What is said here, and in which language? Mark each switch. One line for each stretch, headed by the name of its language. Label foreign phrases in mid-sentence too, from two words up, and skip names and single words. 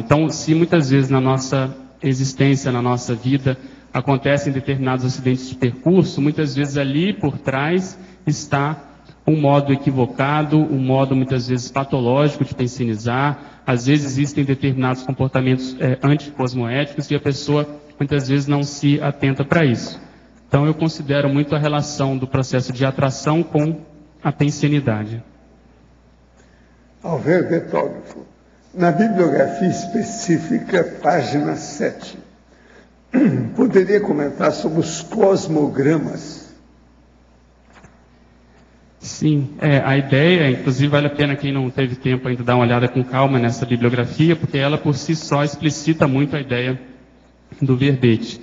Portuguese: Então, se muitas vezes na nossa existência, na nossa vida, acontecem determinados acidentes de percurso, muitas vezes ali por trás está um modo equivocado, um modo muitas vezes patológico de pensenizar. Às vezes existem determinados comportamentos anticosmoéticos e a pessoa muitas vezes não se atenta para isso. Então eu considero muito a relação do processo de atração com a pensenidade. Alver Betógrafo, na bibliografia específica, página 7, poderia comentar sobre os cosmogramas? Sim, a ideia, inclusive vale a pena quem não teve tempo ainda dar uma olhada com calma nessa bibliografia, porque ela por si só explicita muito a ideia do verbete.